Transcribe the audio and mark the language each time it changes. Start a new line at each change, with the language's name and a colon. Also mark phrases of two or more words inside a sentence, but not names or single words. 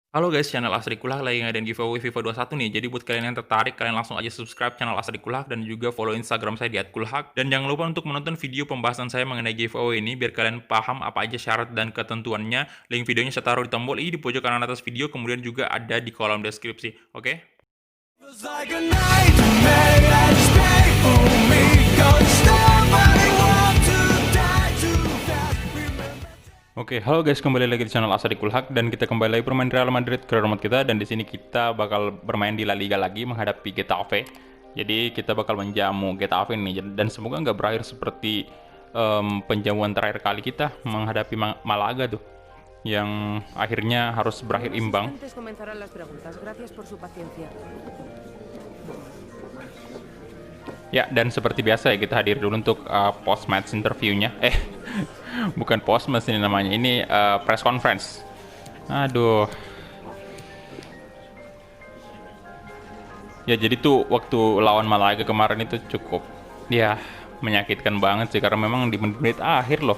Indonesian: Halo guys, channel Asri Kulak lagi ngadain giveaway FIFA 21 nih. Jadi buat kalian yang tertarik, kalian langsung aja
English: subscribe channel
Indonesian: Asri Kulak dan juga follow Instagram saya di @kulhak. Dan jangan lupa untuk menonton video pembahasan saya mengenai giveaway ini biar kalian paham apa aja syarat dan ketentuannya. Link videonya saya taruh di tombol i di pojok kanan atas video, kemudian juga ada di kolom deskripsi. Oke?
English: Feels like a nightmare that's made for me. Don't stop, I want to die too fast. Remember.
Indonesian: Oke, halo guys, kembali lagi di channel Asri Kulhak dan kita kembali lagi bermain Real Madrid ke remote kita, dan di sini kita bakal bermain di La Liga lagi menghadapi Getafe. Jadi kita bakal menjamu Getafe nih, dan semoga nggak berakhir seperti penjamuan terakhir kali kita menghadapi Malaga tuh, yang akhirnya harus berakhir imbang.
Spanish: Antes comenzarán las preguntas. Gracias por su paciencia.
Indonesian: Ya, dan seperti biasa ya kita hadir dulu untuk
English: post-match interviewnya.
Indonesian: Bukan post-match ini namanya, ini
English: press conference.
Indonesian: Aduh. Ya, jadi tuh waktu lawan Malaga kemarin itu cukup, ya, menyakitkan banget sih, karena memang di menit akhir loh.